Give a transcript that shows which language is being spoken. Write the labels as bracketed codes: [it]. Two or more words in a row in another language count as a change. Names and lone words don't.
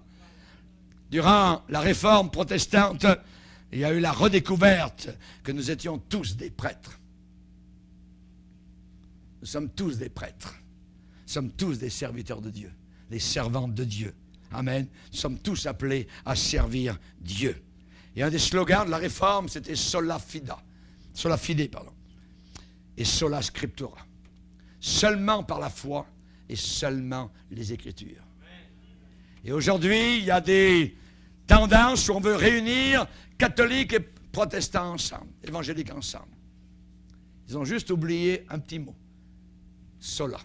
[fr] Durant la réforme protestante, il y a eu la redécouverte que nous étions tous des prêtres. Nous sommes tous des prêtres. Nous sommes tous des serviteurs de Dieu, des servantes de Dieu. Amen. Nous sommes tous appelés à servir Dieu. Et un des slogans de la réforme, c'était [la] Sola Fide. Sola Fide, [fr] pardon. Et [la] sola scriptura. [fr] Seulement par la foi et seulement les Écritures. Et aujourd'hui, il y a des tendances où on veut réunir catholiques et protestants ensemble, évangéliques ensemble. Ils ont juste oublié un petit mot.